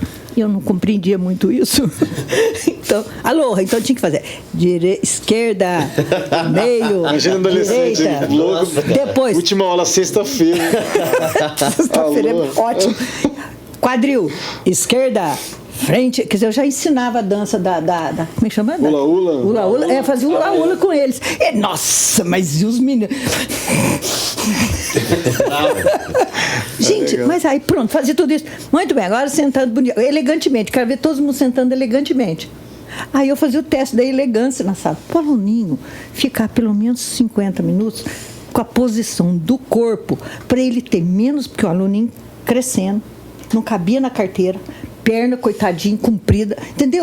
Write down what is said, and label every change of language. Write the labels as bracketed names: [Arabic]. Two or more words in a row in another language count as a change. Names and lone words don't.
[Portuguese] Eu não compreendia muito isso. Então, aloha, então tinha que fazer esquerda, meio, imagina adolescente, direita, louco. depois. Última aula, sexta-feira. Sexta-feira é ótimo. Quadril, esquerda, frente. Quer dizer, eu já ensinava a dança da como é que chama? Ula-ula. Ula-ula, fazia ula-ula com eles. E, nossa, mas e os meninos? Gente, mas aí pronto, fazia tudo isso. Muito bem, agora sentando bonito, elegantemente. Quero ver todo mundo sentando elegantemente. Aí eu fazia o teste da elegância na sala. O aluninho ficar pelo menos 50 minutos com a posição do corpo, para ele ter menos, porque o aluninho crescendo, não cabia na carteira, perna, coitadinho, comprida, entendeu?